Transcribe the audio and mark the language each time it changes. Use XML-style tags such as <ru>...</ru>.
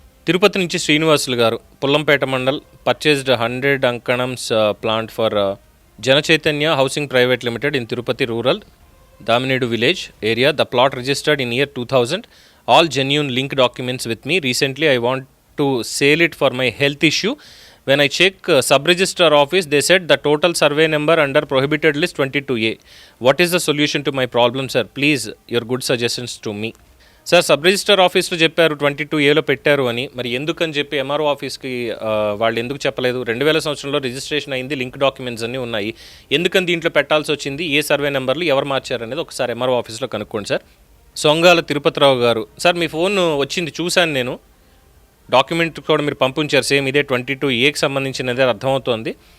<en>తిరుపతి నుంచి శ్రీనివాసులు గారు, పుల్లంపేట మండల్ పర్చేస్డ్ 100 అంకణమ్స్ plant for Janachaitanya housing private limited in Tirupati rural Damineedu village area. The plot registered in year 2000. All genuine link documents with me. Recently I want to sale it for my health issue. When I check sub-register office, they said the total survey number under prohibited list 22A. What is the solution to my problem, sir? Please, your good suggestions to me.</en> <te>Sir, sub register ఆఫీస్లో చెప్పారు 22Aలో పెట్టారు అని, మరి ఎందుకని చెప్పి MRO ఆఫీస్కి వాళ్ళు ఎందుకు చెప్పలేదు? 2000 సంవత్సరంలో రిజిస్ట్రేషన్ అయింది, లింక్ డాక్యుమెంట్స్ అన్నీ ఉన్నాయి, ఎందుకని దీంట్లో పెట్టాల్సి వచ్చింది, ఏ సర్వే నెంబర్లు ఎవరు మార్చారు అనేది ఒకసారి ఎంఆర్ఓ ఆఫీస్లో కనుక్కోండి సార్. సొంగాల తిరుపతిరావు గారు, సార్ మీ ఫోన్ వచ్చింది చూశాను నేను, డాక్యుమెంట్ కూడా మీరు పంపించారు సేమ్ ఇదే 22Aకి సంబంధించినదే అర్థమవుతోంది.</te>